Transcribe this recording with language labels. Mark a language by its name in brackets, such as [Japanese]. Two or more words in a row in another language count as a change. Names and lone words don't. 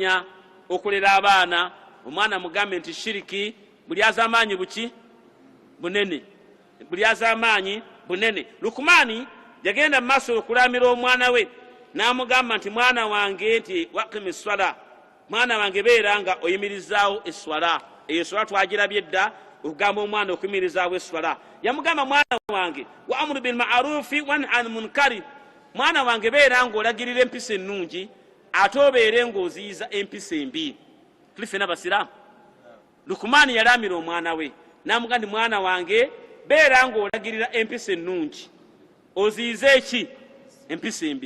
[Ganda] Tumanya okulera abaana omwana mugambe nti shiriki buli azamaanyi buki bunene buli azamaanyi bunene. Lukumani yagenda mu maaso okulamira omwana we n'amugamba nti mwana wange nti [Arabic] waqimi swala, [Ganda] mwana wange beera nga oyimirizaawo eswala. Eyo swala twagirabye dda okugamba omwana okuyimirizaawo eswala. Yamugamba mwana wange [Arabic] wa amuru bil ma'rufi wa nahy anil munkari, [Ganda] mwana wange beera ng'olagirira empisa ennungi ate obeere ng'oziyiza empisa embi. Tuli ffenna basiraamu. Lukumani yalamira omwana we n'amugamba nti mwana wange beera ng'olagirira empisa ennungi oziyize eki empisa embi.